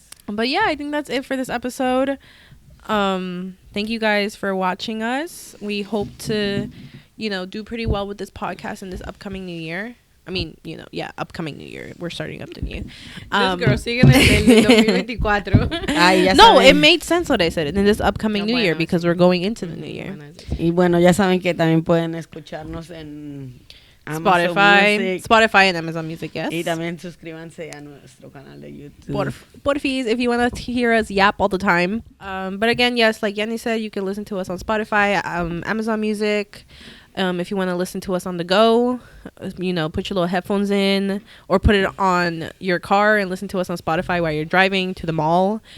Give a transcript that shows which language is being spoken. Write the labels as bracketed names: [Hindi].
[English] But yeah, I think that's it for this episode. Thank you guys for watching us. We hope to, do pretty well with this podcast in this upcoming new year. I mean, upcoming new year. We're starting up the new. This girl [Spanish] sigue en el 2024. Ay, ya No, saben. [English] it made sense what I said. In this upcoming new year, because we're going into the new year. [Spanish] Y bueno, ya saben que también pueden escucharnos en Amazon Music. [English] Spotify and Amazon Music, yes. [Spanish] Y también suscríbanse a nuestro canal de YouTube. [English] Porfis, if you want to hear us yap all the time. But again, yes, like Yanni said, you can listen to us on Spotify, Amazon Music. If you want to listen to us on the go, put your little headphones in, or put it on your car and listen to us on Spotify while you're driving to the mall.